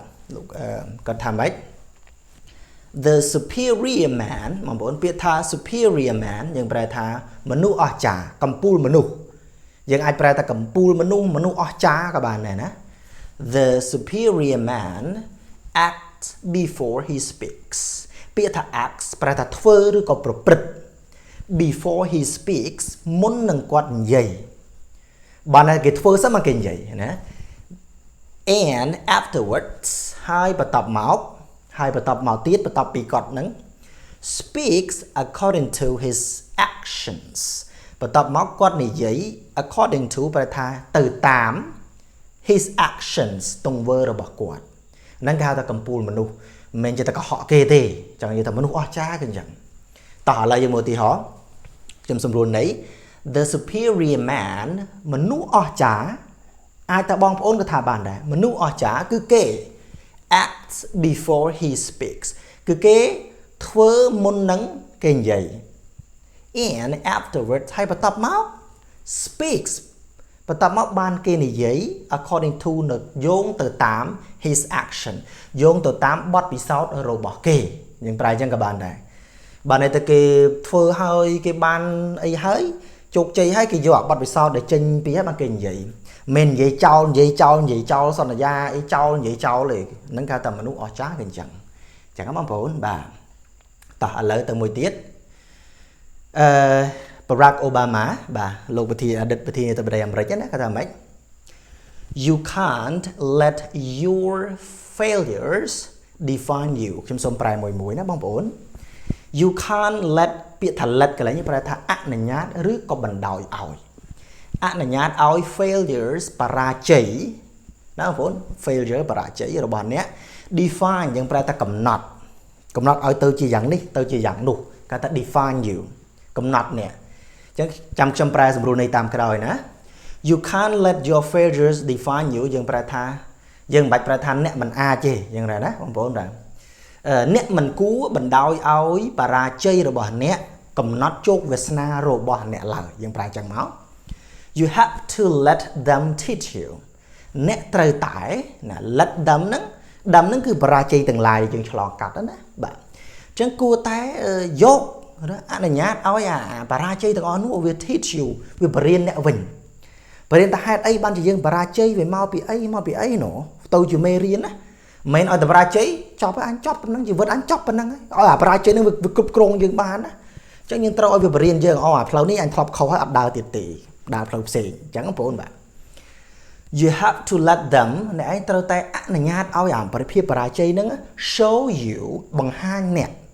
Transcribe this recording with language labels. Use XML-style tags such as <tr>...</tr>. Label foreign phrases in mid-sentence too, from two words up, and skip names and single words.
<km>លោកគាត់ថាម៉េច</km> <en>The superior man</en> <km>បងប្អូនពាក្យថា</km> <en>superior man</en> <km>យើងប្រែថាមនុស្សអស្ចារ្យកម្ពូលមនុស្សយើងអាចប្រែថាកម្ពូលមនុស្សអស្ចារ្យក៏បានដែរណា</km> <en>The superior man acts before he speaks</en> <km>ពាក្យថា acts ប្រែថាធ្វើឬក៏ប្រព្រឹត្ត</km> <en>before he speaks</en> <km>មុននឹងគាត់និយាយបានតែគេ ធ្វើសិនមកគេនិយាយណា</km> <en>and afterwards</en> <km>ហើយបន្ទាប់មកទៀតបន្ទាប់ពីគាត់នឹង</km> <en>speaks according to his actions</en> <km>បន្ទាប់មកគាត់និយាយ</km> <en>according to</en> <km>ប្រែថាទៅតាម</km> <en>his actions</en> <km>ទង្វើរបស់គាត់ហ្នឹងគេហៅថាកម្ពូលមនុស្សមិន មែនជាតែកុហកគេទេចង់និយាយថាមនុស្សអស្ចារ្យគឺអញ្ចឹងតោះឥឡូវយើងមើលឧទាហរណ៍ខ្ញុំសម្រួលន័យ</km> <en>the superior man</en> <km>មនុស្សអស្ចារ្យអាចតែបងប្អូនក៏ថាបានដែរ មនុស្សអស្ចារ្យគឺគេ</km> <en>acts before he speaks</en> <km>គឺគេធ្វើមុននឹងគេនិយាយ</km> <en>and afterwards</en> <km>ហើយបន្ទាប់មក speaks បន្ទាប់មកបានគេនិយាយ</km> <en>according to</en> <km>នៅយោងទៅតាម</km> <en>his action</en> <km>យោងទៅតាមបទពិសោធន៍របស់គេយើងប្រែអញ្ចឹងក៏បានដែរបានតែគេធ្វើហើយគេបានអីហើយជោគជ័យហើយគេយកបទពិសោធន៍ដែលចេញពីហើយបានគេនិយាយមិននិយាយចោលសន្យាអីចោលទេហ្នឹងគេថាមនុស្សអស្ចារ្យគឺអញ្ចឹងបងប្អូនបាទតោះឥឡូវទៅមួយទៀត Barack Obama បាទលោកប្រធានាធិបតីអាមេរិកណាគាត់ថាម៉េច</km> <en>You can't let your failures define you</en> <km>ខ្ញុំសូមប្រែមួយណាបងប្អូន</km> <en>You can't let</en> <km>ពាក្យថា let កន្លែងនេះប្រែថាអនុញ្ញាតឬក៏បណ្ដោយឲ្យអនុញ្ញាតឲ្យ failures បរាជ័យណាបងប្អូន failure បរាជ័យរបស់អ្នក define យើងប្រែថាកំណត់ឲ្យទៅជាយ៉ាង នេះទៅជាយ៉ាងនោះគេថា</km> <en>define you</en> <km>កំណត់អ្នកអញ្ចឹងចាំខ្ញុំប្រែសម្រួលនៃតាមក្រោយណា</km> <en>You can't let your failures define you</en> <km>យើងប្រែថាយើងមិនបាច់ប្រែថាអ្នកមិនអាចទេយ៉ាងណាបងប្អូនបាទអ្នកមិនគួរបណ្ដោយឲ្យប រាជ័យរបស់អ្នកកំណត់ជោគវាសនារបស់អ្នកឡើយយើងប្រែអញ្ចឹងមក</km> <en>You have to let them teach you</en> <km>អ្នកត្រូវតែណា</km> <en>let them</en> <km>ហ្នឹងគឺបរាជ័យទាំងឡាយយើង ឆ្លងកាត់ណាបាទអញ្ចឹងគួរតែយកអនុញ្ញាតឲ្យអាបរាជ័យទាំងអស់នោះវា</km> <en>teach you</en> <km>វាបរៀនអ្នកវិញ បរៀនតែហេតុអីបានជាយើងបរាជ័យវាមកពីអីណូទៅជាមេរៀនណាមិនឲ្យតែបរាជ័យចប់ហើយអញចប់ប៉ុណ្ណឹងជីវិតអញចប់ប៉ុណ្ណឹងហើយឲ្យអាបរាជ័យនឹងវាគ្រប់គ្រងយើងបានណាអញ្ចឹងយើងត្រូវឲ្យវាបរៀនយើងអាផ្លូវនេះអញធ្លាប់ខុសហើយអត់ដើរទៀតទេដើរផ្លូវផ្សេងអញ្ចឹងបងប្អូនបាទ</km> <en>You have to let them</en> <km>អ្នកឯងត្រូវតែអនុញ្ញាតឲ្យអាបរិភាពបរាជ័យនឹង</km> <en>show you</en> <km>បង្ហាញអ្នក</km>